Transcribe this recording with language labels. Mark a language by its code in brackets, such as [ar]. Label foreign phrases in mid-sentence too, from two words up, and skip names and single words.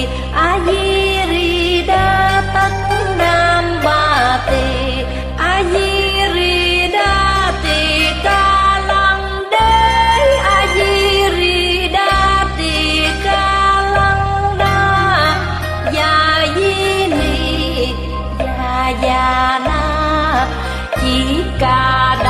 [vi] a di ri đa tất nam ba tỳ a di ri đa tỳ ca lăng đế a di ri đa tỳ ca lăng đa ya di ni ya na chỉ ca